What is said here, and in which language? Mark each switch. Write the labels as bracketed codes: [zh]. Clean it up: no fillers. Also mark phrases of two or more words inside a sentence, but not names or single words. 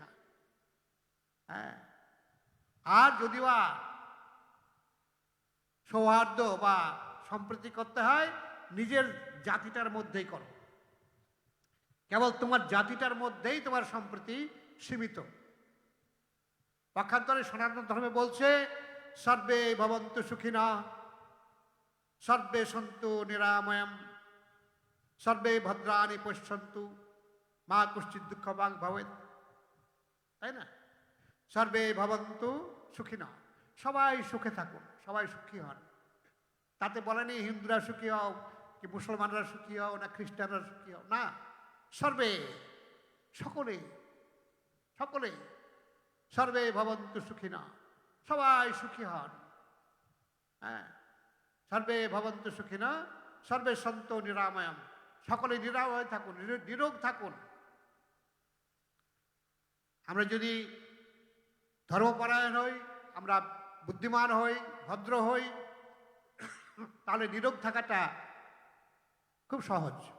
[bn] হ্যাঁ, আর যদিও সৌহার্দ্য বা সম্প্রীতি করতে হয়, নিজের জাতিটার মধ্যেই করো। কেবল তোমার জাতিটার মধ্যেই তোমার সম্প্রীতি সীমিত। পক্ষান্তরে সনাতন ধর্মে বলছে [sa] সর্বে ভবন্তু সুখিনা, সর্বে সন্তু নিরাময়ম, সর্বে ভদ্রাণি পশ্যন্তু, মা কুশ্চিৎ দুঃখ বাং ভবেৎ। [bn] তাই না? [sa] সর্বে ভবন্তু সুখিনা, [bn] সবাই সুখে থাকুন, সবাই সুখী হন। তাতে বলেনি হিন্দুরা সুখী হও কি মুসলমানরা সুখী হও না খ্রিস্টানরা সুখী হও, না, সর্বে, সকলেই সকলেই। [sa] সর্বে ভবন্তু সুখিনা, [bn] সবাই সুখী হন। হ্যাঁ, [sa] সর্বে ভবন্তু সুখিনা, সর্বে সন্তু নিরাময়ম, [bn] সকলে নিরাময় থাকুন, নিরোগ থাকুন। আমরা যদি ধর্মপরায়ণ হই, আমরা বুদ্ধিমান হই, ভদ্র হই, তাহলে নিরোগ থাকাটা খুব সহজ।